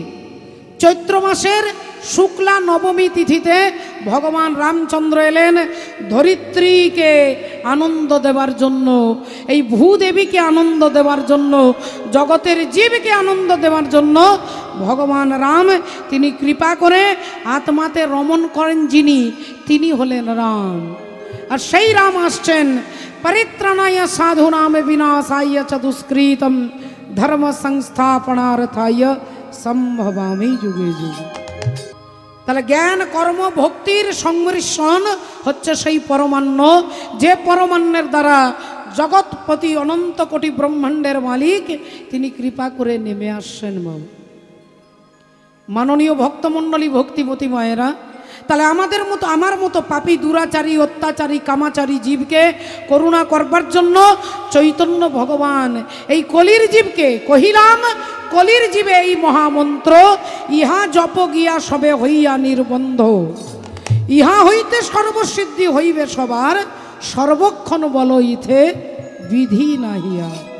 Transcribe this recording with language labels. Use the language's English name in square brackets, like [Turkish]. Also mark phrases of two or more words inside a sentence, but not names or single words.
[Bangla] চৈত্র মাসের শুক্লা নবমী তিথিতে ভগবান রামচন্দ্র এলেন ধরিত্রীকে আনন্দ দেবার জন্য, এই ভূদেবীকে আনন্দ দেবার জন্য, জগতের জীবকে আনন্দ দেবার জন্য। ভগবান রাম তিনি কৃপা করে আত্মাতে রমণ করেন যিনি, তিনি হলেন রাম। আর সেই রাম আসছেন [Sanskrit] পরিত্রাণায় সাধুনাম বিনাশায় চ দুষ্কৃতম ধর্ম সংস্থাপনার্থায় সম্ভবামি যুগে যুগে। [Bangla] তাহলে জ্ঞান, কর্ম, ভক্তির সংমিশ্রণ হচ্ছে সেই পরমান্ন, যে পরমান্নের দ্বারা জগৎপতি অনন্ত কোটি ব্রহ্মাণ্ডের মালিক তিনি কৃপা করে নেমে আসছেন। মাননীয় ভক্তমণ্ডলী, ভক্তিমতী মায়েরা, তাহলে আমাদের মতো, আমার মতো পাপী, দুরাচারী, অত্যাচারী, কামাচারী জীবকে করুণা করবার জন্য চৈতন্য ভগবান এই কলির জীবকে কহিলাম, কলির জীবে এই মহামন্ত্র, ইহা জপ গিয়া সবে হইয়া নির্বন্ধ, ইহা হইতে সর্বসিদ্ধি হইবে সবার, সর্বক্ষণ বল ইথে বিধি নাহিয়া।